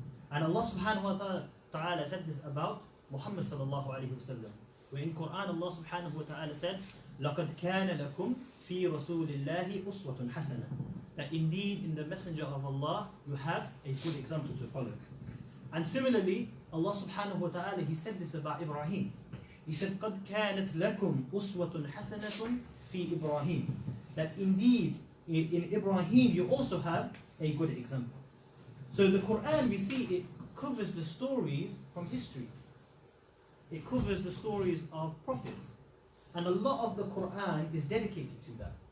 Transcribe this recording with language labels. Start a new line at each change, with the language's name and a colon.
English: And Allah subhanahu wa ta'ala said this about Muhammad sallallahu alayhi wa sallam. Where in Quran Allah subhanahu wa ta'ala said,
Arabic: لَقَدْ كَانَ لَكُمْ فِي رَسُولِ اللَّهِ أُسْوَةٌ حَسَنَةٌ.
English: That indeed in the messenger of Allah you have a good example to follow. And similarly, Allah subhanahu wa ta'ala, He said this about Ibrahim. He said,
Arabic: قَدْ كَانَتْ لَكُمْ أُسْوَةٌ حَسَنَةٌ فِي إِبْرَاهِيمَ.
English: That indeed in Ibrahim you also have a good example. So the Quran, we see it covers the stories from history. It covers the stories of prophets. And a lot of the Quran is dedicated to that.